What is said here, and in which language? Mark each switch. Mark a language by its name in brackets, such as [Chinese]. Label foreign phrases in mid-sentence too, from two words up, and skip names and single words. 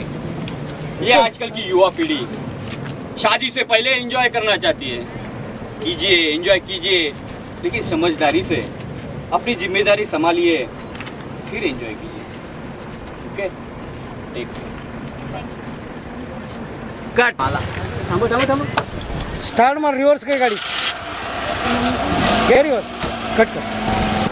[Hindi] ये आजकल की युवा पीढ़ी शादी से पहले एंजॉय करना चाहती है। कीजिए, एंजॉय कीजिए, लेकिन समझदारी से अपनी जिम्मेदारी संभालिए, फिर एंजॉय कीजिए। [English] OK, take care. [Konkani] कट माला थांबो थांबो थांबो स्टार्ट मार रिवर्स काय गाडी घे रिवर्स कट कर